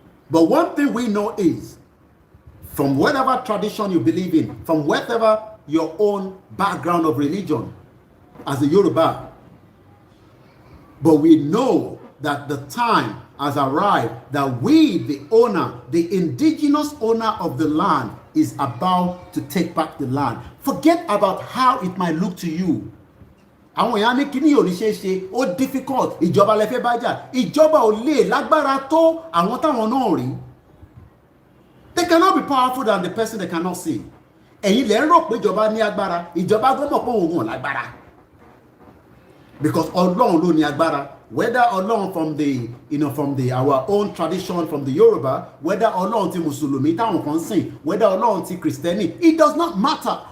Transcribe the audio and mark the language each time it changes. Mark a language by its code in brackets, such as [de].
[en] But one thing we know is, from whatever tradition you believe in, from whatever your own background of religion, as a Yoruba, but we know that the time has arrived that we, the owner, the indigenous owner of the land, is about to take back the land. Forget about how it might look to you. [yo] Àwọn èèyàn ní kíní ò ní ṣe é ṣe, ó [en] difficult, [yo] ìjọba lẹ fẹ́ bá jà, ìjọba ò lè lágbára tó àwọn táwọn náà rí. [en] They cannot be powerful than the person they cannot see. [yo] Ẹ̀yin lẹ ń rò pé ìjọba ní agbára, ìjọba gbọ́dọ̀ pé òun ò lágbára. [en] Because [yo] Ọlọ́run ló ní agbára. [en] whether Ọlọ́run from the, from the our own tradition, from the Yoruba, whether Ọlọ́run [yo] ti Mùsùlùmí táwọn kan sìn, [en] whether Ọlọ́run [yo] ti Kristẹni, [en] it does not matter.